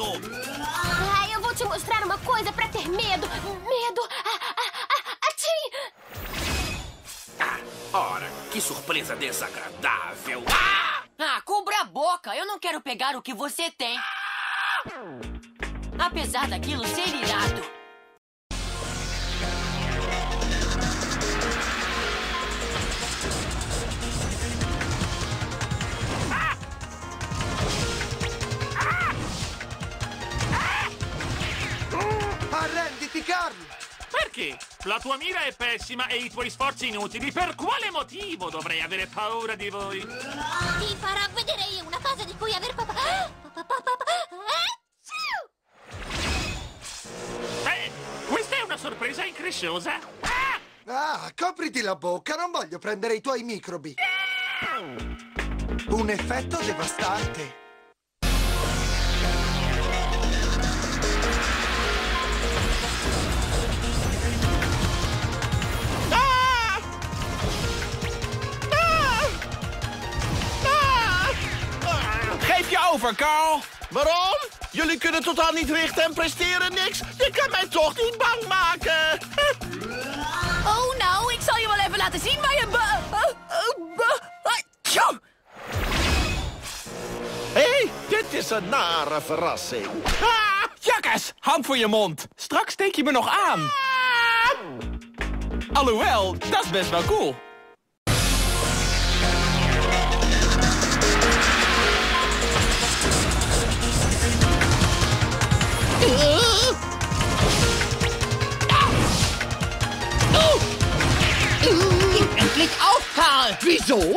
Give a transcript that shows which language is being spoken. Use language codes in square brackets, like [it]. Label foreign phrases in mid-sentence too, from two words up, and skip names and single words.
[pt] Eu vou te mostrar uma coisa pra ter medo. Medo. Ora, que surpresa desagradável. Cubra a boca! Eu não quero pegar o que você tem. Apesar daquilo ser irado. [it] Arrenditi, Carl! Perché? La tua mira è pessima e i tuoi sforzi inutili. Per quale motivo dovrei avere paura di voi? Ti farà vedere una cosa di cui aver Questa è una sorpresa incresciosa. Copriti la bocca, non voglio prendere i tuoi microbi. Un effetto devastante. [nl] Geef je over, Carl. Waarom? Jullie kunnen totaal niet richten en presteren niks. Je kan mij toch niet bang maken. Oh, nou, ik zal je wel even laten zien waar je Hé, dit is een nare verrassing. Jakkes, hand voor je mond. Straks steek je me nog aan. Alhoewel, dat is best wel cool. [de] Endlich auf, Karl! Wieso?